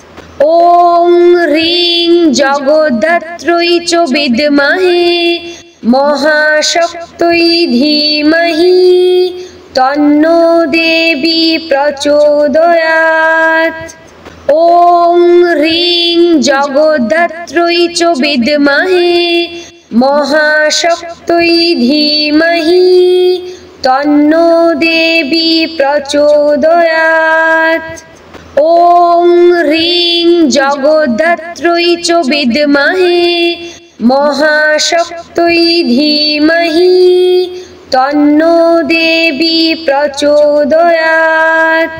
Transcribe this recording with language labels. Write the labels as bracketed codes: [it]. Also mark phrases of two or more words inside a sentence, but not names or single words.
[sa] ॐ ह्रीं जगद्धात्र्यै च विद्महे महाशक्त्यै धीमहि तन्नो देवी प्रचोदयात्। জগদ্ধাত্রী চ বিদ্মহে মহাশক্তৈ ধীমহি তন্নো দেবী প্রচোদয়াৎ। ওম হ্রিং জগদ্ধাত্রী চ বিদ্মহে মহাশক্তৈ ধীমহি তন্নো দেবী প্রচোদয়াৎ।